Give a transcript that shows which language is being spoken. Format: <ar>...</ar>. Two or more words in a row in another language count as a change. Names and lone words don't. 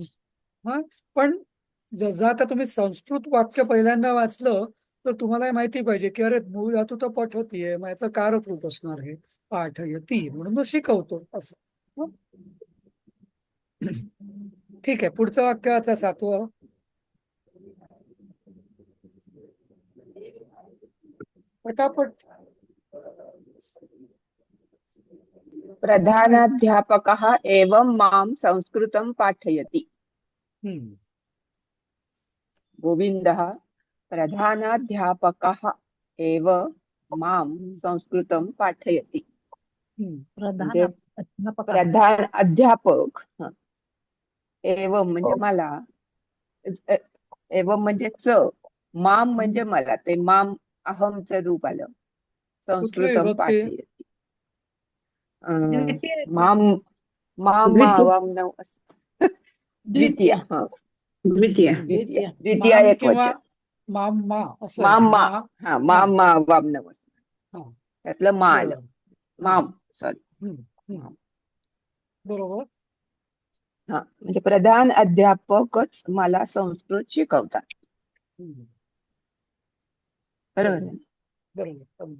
<mr>हा, पण जर आता तुम्ही संस्कृत वाक्य पहिल्यांदा वाचलं तर तुम्हाला माहिती पाहिजे की अरे मूळ धातू तर पठती आहे, मग याचं कारक रूप असणार आहे पाठयती, म्हणून मग शिकवतो असं. हं? ठीक आहे, पुढचं वाक्य वाचा, 7वं. पटापट.</mr> <sa>प्रधानाध्यापकः एवं मां संस्कृतं पाठयति. गोविन्दः प्रधानाध्यापकः एव मां संस्कृतं पाठयति.</sa> <mr>प्रधान म्हणजे अध्यापक</mr> <sa>प्रधान अध्यापक एव</sa> <mr>म्हणजे मला, एव म्हणजे माम म्हणजे मला, ते माम अहमचं रूप आलं. कुठली संस्कृतं विभक्ती? पाठयति. द्वितीय</mr> <sa>माम माम मावाम नव द्वितीय.</sa> <mr>हा द्वितीय. द्वितीय द्वितीय. द्वितीय माम एक किंवा वचन.</mr> <sa>माम मा</sa> <mr>असं आहे.</mr> <sa>माम मा,</sa> <mr>मा</mr> <sa>हा माम मा वाम नव,</sa> <mr>हा त्यातलं मा आलं. बरोबर. माम, सॉरी. हम्म, हम्म. बरोबर. हा म्हणजे प्रधान अध्यापकच मला संस्कृत शिकवतात. हम्म. बरोबर आहे. बरोबर अगदी.</mr>